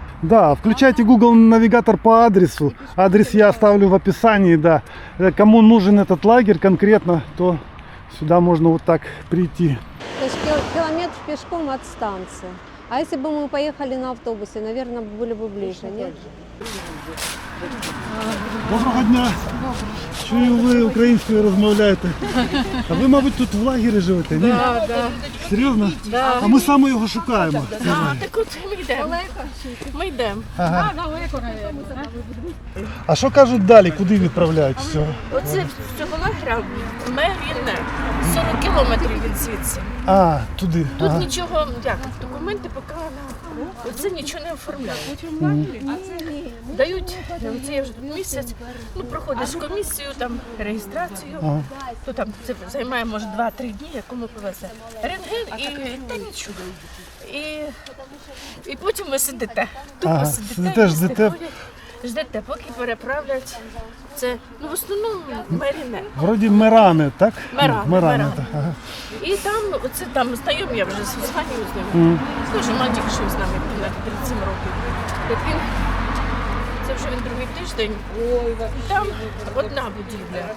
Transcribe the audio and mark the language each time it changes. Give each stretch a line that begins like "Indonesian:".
Russian: Да, включайте Google навигатор по адресу. Адрес я оставлю в описании, да. Кому нужен этот лагерь конкретно, то сюда можно вот так прийти. То есть километр пешком от станции. А если бы мы поехали на автобусе, наверное, были бы ближе, нет?
Ukrainian: Доброго дня! Чую, ви українською розмовляєте. А ви, мабуть, тут в лагері живете, ні? Да, да. Серйозно? Да. А ми саме його шукаємо. Так от ми йдемо. Ми йдемо. Ага. А що кажуть далі, куди відправляють всього? Оце з цього лагеря Меріне. 40 кілометрів від звідси. А, туди. Тут Ага. нічого, як, документи поки оце нічого не оформляють. Дають, це я вже тут місяць, ну проходиш комісію, там реєстрацію, Ага. то там це займає може 2-3 дні, якому повезе. Рентген і та нічого. І потім ви сидите. Тупо Ага, сидите, їсти ждете. ходять. Ждете, поки переправлять. Це, ну в основному Меріне. Вроді Меране, так? Меране, Меране, Меране. так. Ага. І там, оце там знайомі, я вже згадую з ними. Дуже мальчик, що з нами на 37 років. Як він, це вже він другий тиждень. І там одна будівля.